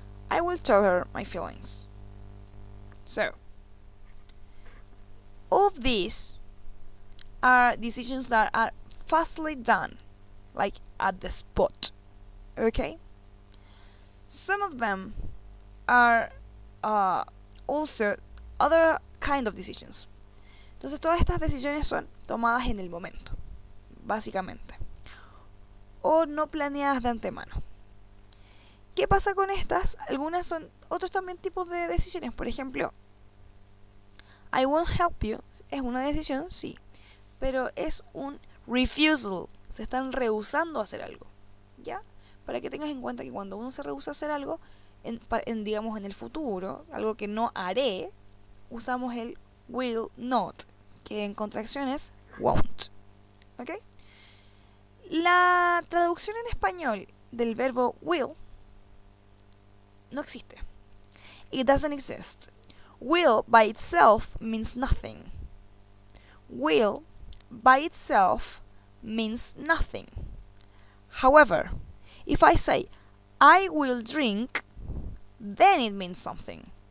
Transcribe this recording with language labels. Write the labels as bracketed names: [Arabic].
[English] I will tell her my feelings. So, all of these are decisions that are fastly done, like at the spot. Okay? Some of them are also other kind of decisions. [Spanish] Entonces todas estas decisiones son tomadas en el momento, básicamente, o no planeadas de antemano. ¿Qué pasa con estas? Algunas son otros también tipos de decisiones. Por ejemplo, [English] I won't help you [Spanish] es una decisión, sí, pero es un refusal. Se están rehusando a hacer algo, ¿ya? Para que tengas en cuenta que cuando uno se rehúsa a hacer algo, digamos en el futuro, algo que no haré, usamos el will not, que en contracción es won't. ¿Ok? La traducción en español del verbo will no existe. [English] It doesn't exist. Will by itself means nothing. Will by itself means nothing. However, if I say I will drink, then it means something.